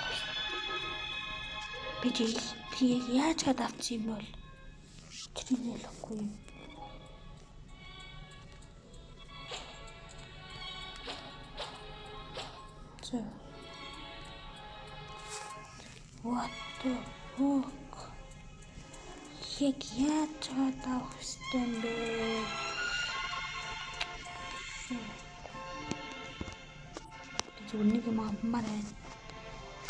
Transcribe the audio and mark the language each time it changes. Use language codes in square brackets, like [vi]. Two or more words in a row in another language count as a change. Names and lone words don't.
[mn] би яаж гад авчих юм бол тэрийг ялахгүй юм. [en] What the fuck? [mn] Яаж гад авах юм бэ? Зүгээр нэг юм аммаар байна.